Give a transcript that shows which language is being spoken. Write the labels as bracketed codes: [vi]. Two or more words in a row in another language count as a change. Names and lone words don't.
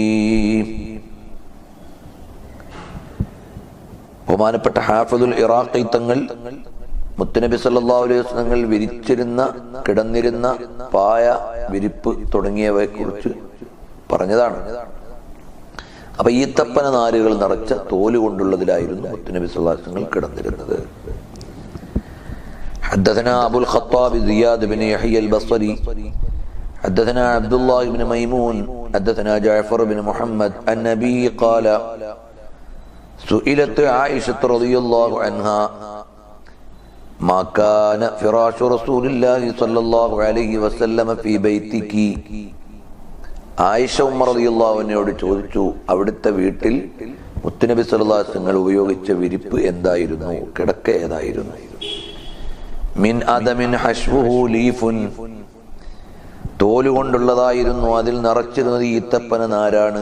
[ml] ബഹുമാനപ്പെട്ട ഹാഫിദുൽ ഇറാഖി തങ്ങൾ മുത്തുനബി [ar] صلى الله عليه وسلم [ml] തങ്ങൾ വിരിച്ചിരുന്ന, കിടന്നിരുന്ന പായ, വിരിപ്പ് തുടങ്ങിയവയെ കുറിച്ച് പറഞ്ഞതാണ്. അപ്പൊ ഈത്തപ്പന നാരുകൾ നിറച്ച തോല് കൊണ്ടുള്ളതിലായിരുന്നു മുത്തുനബി [ar] صلى الله عليه وسلم [ml] കിടന്നിരുന്നത്. [ar] حدثنا أبو الخطاب زياد بن يحيى البصري حدثنا عبد الله بن ميمون حدثنا جعفر بن محمد النبي قال سئلت عائشة رضي الله عنها ما كان فراش رسول الله صلى الله عليه وسلم في بيتك. [ml] ആയിഷ ഉമ്മർ റളിയല്ലാഹു അൻഹയോട് ചോദിച്ചു, അവിടുത്തെ വീട്ടിൽ മുത്തുനബി [ar] صلى الله عليه وسلم [ml] ഉപയോഗിച്ച വിരിപ്പ് എന്തായിരുന്നു, കിടക്ക ഏതായിരുന്നു? [ar] من أدم حشوه ليف, [ml] തോലുകൊണ്ടുള്ളതായിരുന്നു, അതിൽ നിറച്ചിരുന്നത് ഈത്തപ്പന നാരാണ്.